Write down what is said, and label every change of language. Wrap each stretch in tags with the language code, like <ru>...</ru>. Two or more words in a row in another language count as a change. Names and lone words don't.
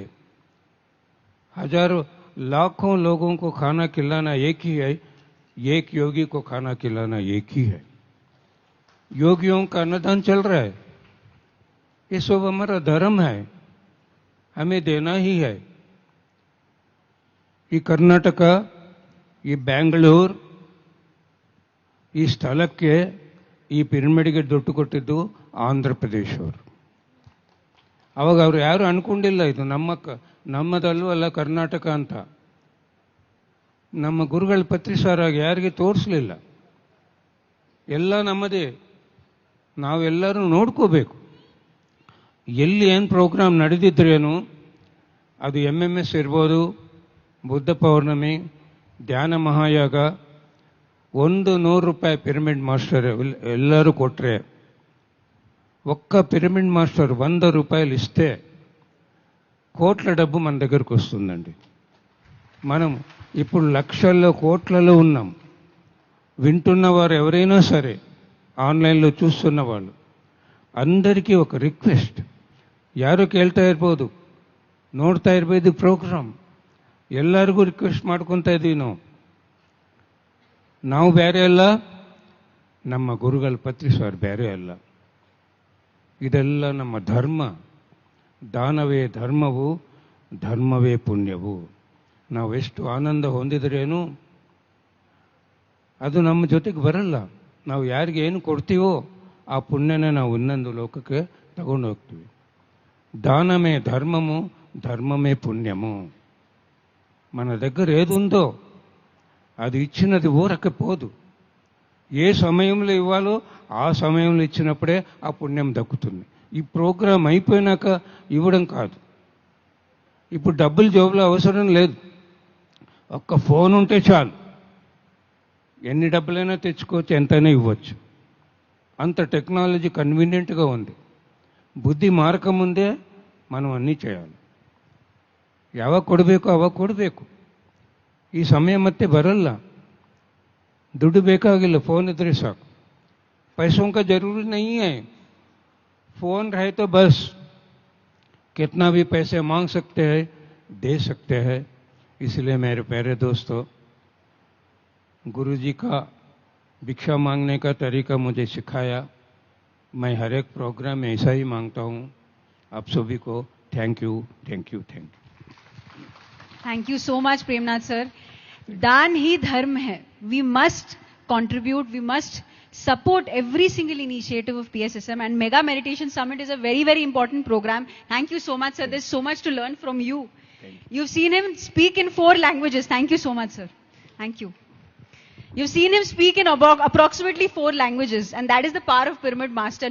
<hi>हजारों लाखों लोगों को खाना खिलाना एक ही है, एक योगी को खाना खिलाना एक ही है. योगियों का अन्नदान चल रहा है. ये सब हमारा धर्म है, हमें देना ही है. ये कर्नाटक, ये</hi> <kn>ಬೆಂಗಳೂರು, ಈ ಸ್ಥಳಕ್ಕೆ ಈ ಪಿರಮಿಡ್ಗೆ ದುಡ್ಡು ಕೊಟ್ಟಿದ್ದು ಆಂಧ್ರ ಪ್ರದೇಶ ಅವರು. ಅವಾಗ ಅವರು ಯಾರು ಅನ್ಕೊಂಡಿಲ್ಲ ಇದು ನಮ್ಮದಲ್ಲೂ ಅಲ್ಲ ಕರ್ನಾಟಕ ಅಂತ. ನಮ್ಮ ಗುರುಗಳ ಪತ್ರಿಸಾರಾಗಿ ಯಾರಿಗೆ ತೋರಿಸಲಿಲ್ಲ. ಎಲ್ಲ ನಮ್ಮದೇ, ನಾವೆಲ್ಲರೂ ನೋಡ್ಕೋಬೇಕು. ಎಲ್ಲಿ ಏನು ಪ್ರೋಗ್ರಾಮ್ ನಡೆದಿದ್ರೇನು, ಅದು MMS ಇರ್ಬೋದು, ಬುದ್ಧ ಪೌರ್ಣಮಿ, ಧ್ಯಾನ ಮಹಾಯಾಗ, 100 ರೂಪಾಯಿ ಪಿರಮಿಡ್ ಮಾಸ್ಟರ್ ಎಲ್ಲರೂ</kn> <te>కొట్రే, ఒక్క పిరమిడ్ మాస్టర్ 100 రూపాయలు ఇస్తే కోట్ల డబ్బు మన దగ్గరకు వస్తుందండి. మనం ఇప్పుడు లక్షల్లో కోట్లలో ఉన్నాం. వింటున్న వారు ఎవరైనా సరే, ఆన్లైన్లో చూస్తున్న వాళ్ళు అందరికీ ఒక</te> <kn>ರಿಕ್ವೆಸ್ಟ್, ಯಾರು ಕೇಳ್ತಾ ಇರ್ಬೋದು, ನೋಡ್ತಾ ಇರ್ಬೋದು ಪ್ರೋಗ್ರಾಮ್, ಎಲ್ಲರಿಗೂ ರಿಕ್ವೆಸ್ಟ್ ಮಾಡ್ಕೊತಾ ಇದ್ದೀವಿ. ನಾವು ಬೇರೆ ಅಲ್ಲ, ನಮ್ಮ ಗುರುಗಳ ಪತ್ರಿಸಾರ್ ಬೇರೆ ಅಲ್ಲ. ಇದೆಲ್ಲ ನಮ್ಮ ಧರ್ಮ. ದಾನವೇ ಧರ್ಮವು, ಧರ್ಮವೇ ಪುಣ್ಯವು. ನಾವೆಷ್ಟು ಆನಂದ ಹೊಂದಿದ್ರೇನು ಅದು ನಮ್ಮ ಜೊತೆಗೆ ಬರಲ್ಲ. ನಾವು ಯಾರಿಗೆ ಏನು ಕೊಡ್ತೀವೋ ಆ ಪುಣ್ಯನ ನಾವು ಇನ್ನೊಂದು ಲೋಕಕ್ಕೆ ತಗೊಂಡು ಹೋಗ್ತೀವಿ.</kn> <te>దానమే ధర్మము, ధర్మమే పుణ్యము. మన దగ్గర ఏది ఉందో అది ఇచ్చినది ఊరకపోదు. ఏ సమయంలో ఇవ్వాలో ఆ సమయంలో ఇచ్చినప్పుడే ఆ పుణ్యం దక్కుతుంది. ఈ ప్రోగ్రాం అయిపోయినాక ఇవ్వడం కాదు. ఇప్పుడు డబ్బులు జోబులో అవసరం లేదు, ఒక్క ఫోన్ ఉంటే చాలు, ఎన్ని డబ్బులైనా తెచ్చుకోవచ్చు, ఎంతైనా ఇవ్వచ్చు. అంత టెక్నాలజీ కన్వీనియంట్గా ఉంది.</te> <kn>ಬುದ್ಧಿ ಮಾರ್ಕ ಮುಂದೆ</kn> <te>మనం అన్నీ చేయాలి.</te> <kn>ಯಾವಾಗ ಕೊಡಬೇಕು ಅವಾಗ ಕೊಡಬೇಕು. ಈ ಸಮಯ ಮತ್ತೆ ಬರಲ್ಲ. ದುಡ್ಡು ಬೇಕಾಗಿಲ್ಲ, ಫೋನ್ ಇದ್ರೆ ಸಾಕು.</kn> <hi>पैसों का जरूरी नहीं है, फोन रहे तो बस. कितना भी पैसे मांग सकते हैं, दे सकते हैं. इसलिए मेरे प्यारे दोस्तों, गुरुजी का भिक्षा मांगने का तरीका मुझे सिखाया. मैं हर एक प्रोग्राम में ऐसा ही मांगता हूँ. आप सभी को</hi> <en>thank you, thank you, thank you. thank you so much Premnath sir.</en> <hi>दान ही धर्म है.</hi> <en>we must contribute, we must support every single initiative of PSSM, and Mega Meditation Summit is a very, very important program. Thank you so much, sir. There's so much to learn from you. You've seen him speak in 4 languages. Thank you so much, sir. Thank you. You've seen him speak in about approximately 4 languages, and that is the power of Pyramid Master.</en>